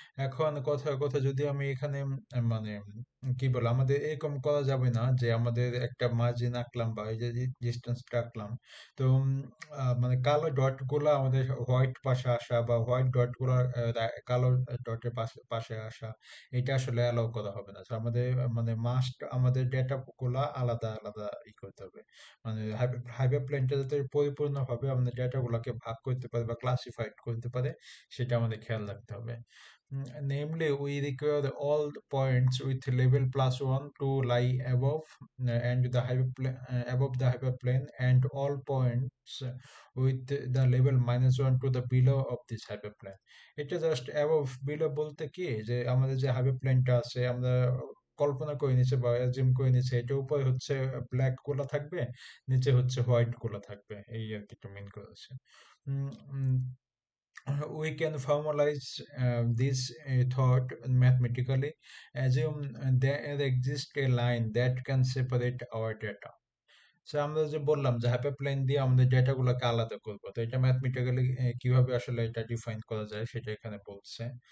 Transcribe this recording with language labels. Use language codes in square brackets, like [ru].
[bn] এখন কথার কথা, যদি আমি এখানে মানে কি বলে, আমাদের এরকম করা যাবে না যে আমাদের একটা মার্জিন আঁকলাম বা এই যে ডিস্টেন্সটা আঁকলাম, তো মানে কালো ডট গুলা আমাদের হোয়াইট পাশে আসা, বা হোয়াইট ডট গুলা কালো ডটের পাশে পাশে আসা, এটা আসলে অ্যালাউ করা হবে না। তো আমাদের মানে মাস্ট, আমাদের ডেটা গুলা আলাদা আলাদা করতে হবে। মানে হাইপার প্লেনটা যাতে পরিপূর্ণভাবে আমাদের ডেটা গুলাকে ভাগ করতে পারে বা ক্লাসিফাইড করতে পারে, সেটা আমাদের খেয়াল রাখতে হবে। [en] Namely, we require all the points with level +1 to lie above and the hyperplane, above the hyperplane, and all points with the level -1 to the below of this hyperplane. [bn] এটা জাস্ট অ্যাবভ বিলো বলতে কি, যে আমাদের যে হাইপারপ্লেনটা আছে, আমরা কল্পনা করে নিচ্ছে বা অ্যাজিউম করে নিচ্ছে, এটা উপরে হচ্ছে ব্ল্যাক গুলা থাকবে, নিচে হচ্ছে হোয়াইট গুলা থাকবে, এই আর কি মিন করেছে। [en] Um, um, we can formalize this thought mathematically. Assume there exists a line that can separate our data. [bn] So আমরা যে বললাম যে হাইপারপ্লেন দিয়ে আমাদের ডেটাগুলোকে আলাদা করবো, তো এটা ম্যাথমেটিক্যালি কিভাবে আসলে এটা ডিফাইন করা যায় সেটা এখানে বলছে।